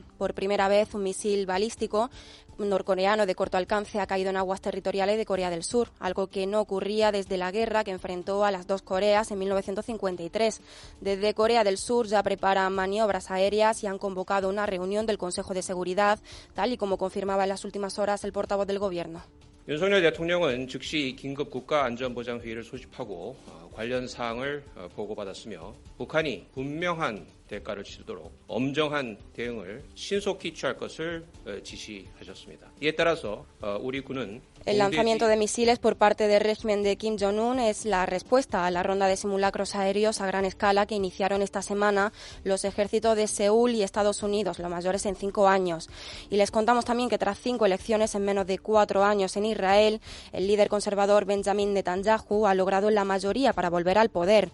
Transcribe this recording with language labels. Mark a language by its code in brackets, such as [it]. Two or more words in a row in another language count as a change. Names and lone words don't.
[es] Por primera vez, un misil balístico norcoreano de corto alcance ha caído en aguas territoriales de Corea del Sur, algo que no ocurría desde la guerra que enfrentó a las dos Coreas en 1953. Desde Corea del Sur ya preparan maniobras aéreas y han convocado una reunión del Consejo de Seguridad, tal y como confirmaba en las últimas horas el portavoz del Gobierno. [ko] 윤석열 대통령은 즉시 긴급 국가안전보장회의를 소집하고 관련 사항을 보고받았으며 북한이 분명한 대가를 치르도록 엄정한 대응을 신속히 취할 것을 지시하셨습니다. 이에 따라서 우리 군은 [es] El lanzamiento de misiles por parte del régimen de Kim Jong-un es la respuesta a la ronda de simulacros aéreos a gran escala que iniciaron esta semana los ejércitos de Seúl y Estados Unidos, los mayores en 5 años. Y les contamos también que tras 5 elecciones en menos de 4 años en Israel, el líder conservador Benjamin Netanyahu ha logrado la mayoría para volver al poder.